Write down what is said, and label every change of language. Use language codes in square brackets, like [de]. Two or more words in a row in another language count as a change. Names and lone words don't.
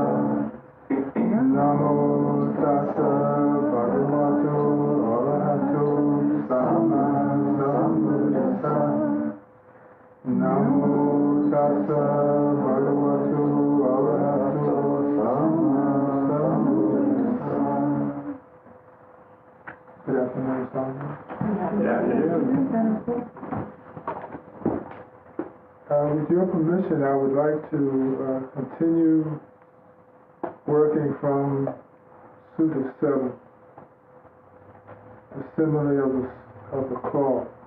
[pi] Namo tassa bhagavato arahato samma sambuddhassa. Namo tassa bhagavato arahato samma sambuddhassa. [en] Good afternoon, Sangha. With your permission, I would like to continue working from Sutta 7, the simile of the claw.